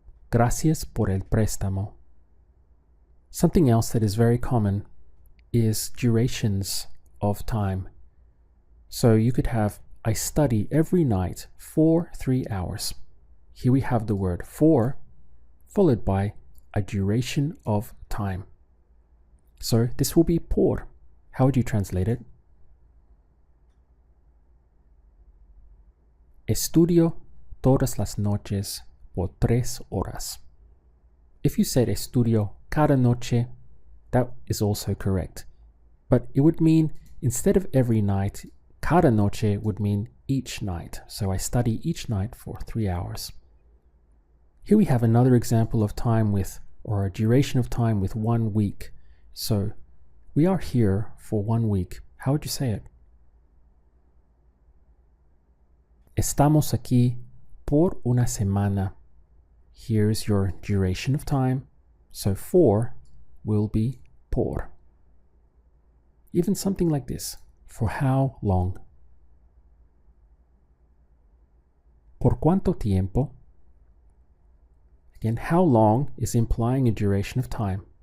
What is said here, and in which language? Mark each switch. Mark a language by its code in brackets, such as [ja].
[es] Gracias por el préstamo. [en] Something else that is very common is durations of time. So you could have, I study every night for 3 hours. Here we have the word for, followed by a duration of time. So this will be por. How would you translate it? [es] Estudio todas las noches por 3 horas. [en] If you said [es] estudio cada noche, [en] that is also correct. But it would mean, instead of every night, [es] cada noche [en] would mean each night. So I study each night for 3 hours. Here we have another example of time with, or a duration of time with 1 week. So we are here for 1 week. How would you say it? [es] Estamos aquí por una semana. [en] Here's your duration of time. So for will be por. Even something like this. For how long? [es] ¿Por cuánto tiempo? [en] Again, how long is implying a duration of time.